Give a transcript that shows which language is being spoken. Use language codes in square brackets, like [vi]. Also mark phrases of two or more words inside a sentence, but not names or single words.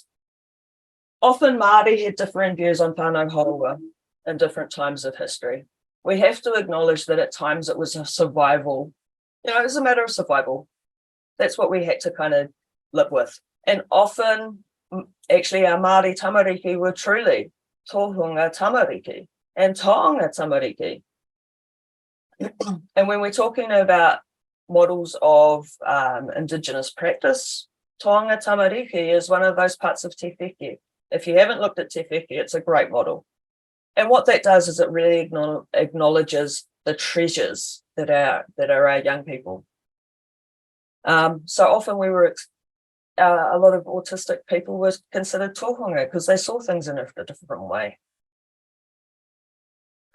[en] Often Māori had different views on [mi] whānau horua [en] in different times of history. We have to acknowledge that at times it was a survival, it was a matter of survival. That's what we had to kind of live with. And often, actually, our Māori tamariki were truly [mi] tohunga tamariki [en] and [mi] taonga tamariki. [en] And when we're talking about models of Indigenous practice, [mi] taonga tamariki [en] is one of those parts of [mi] te whiki. [en] If you haven't looked at [mi] te whiki, [en] it's a great model. And what that does is it really acknowledges the treasures that are our young people. So often a lot of autistic people were considered tohunga because they saw things in a different way.